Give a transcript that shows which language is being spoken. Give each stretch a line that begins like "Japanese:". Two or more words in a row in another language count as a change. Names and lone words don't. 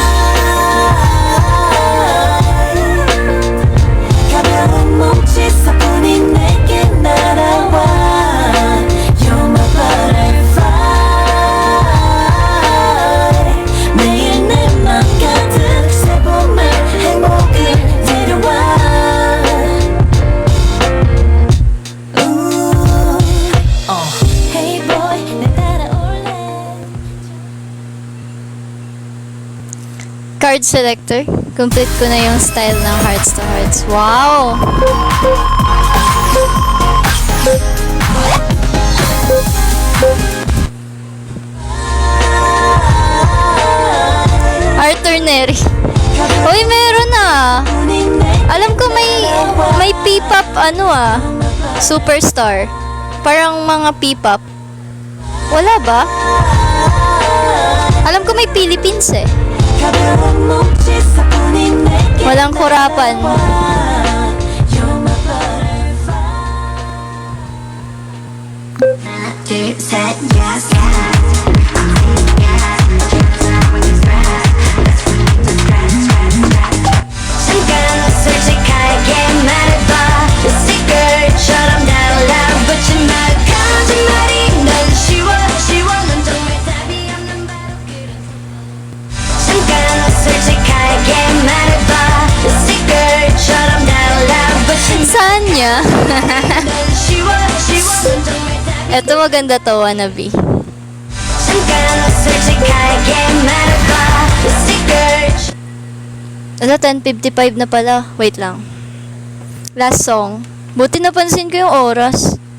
Korean: 가벼운 몸짓뿐이 내게 날아와
English: You're my butterfly
Korean: 매일 내 맘 가득 새봄의 행복을 데려와
English: Hey boy
Korean: 내 따라올래
English: Card selector.
Filipino: Complete ko na yung style ng Hearts to Hearts. Wow! Arthur Neri. Uy, meron ah! Alam ko may P-pop ano ah. Superstar. Parang mga P-pop. Wala ba? Alam ko may Philippines eh.
Korean: 가벼운 몸짓뿐인 내게
Filipino: Walang kurapan.
Korean: 따라와.
English: You're my butterfly.
Korean: 둘, 셋, yes, 잠깐 솔직하게 말해봐 Secret처럼 달라붙지 마 거짓말이 넌 쉬워 넌 정말 답이 없는 바로 그런 잠깐 솔직하게 말해봐 Secret처럼 달라붙지
Filipino: Saan niya?
Korean: 넌 쉬워 넌 정말 답이
Filipino: Eto maganda to, wannabe.
Korean: 잠깐 솔직하게 말해봐 Secret
Filipino: Ala, 10:55 na pala. Wait lang.
English: Last song.
Filipino: Buti napansin ko yung oras.